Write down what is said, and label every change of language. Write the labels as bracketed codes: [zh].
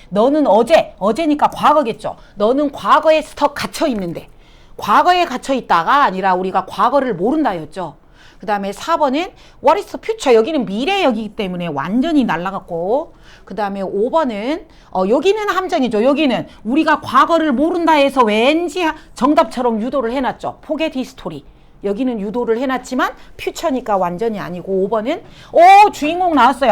[ko] 너는 어제니까 과거겠죠. 너는 과거에 갇혀 있는데. 과거에 갇혀 있다가 아니라 우리가 과거를 모른다였죠. 그 다음에 4번은 [en] What is the future? [ko] 여기는 미래역이기 때문에 완전히 날라갔고. 그 다음에 5번은 여기는 함정이죠. 여기는 우리가 과거를 모른다 해서 왠지 정답처럼 유도를 해놨죠. [en] Forget history. [ko] 여기는 유도를 해놨지만 퓨처니까 완전히 아니고 5번은 주인공 나왔어요.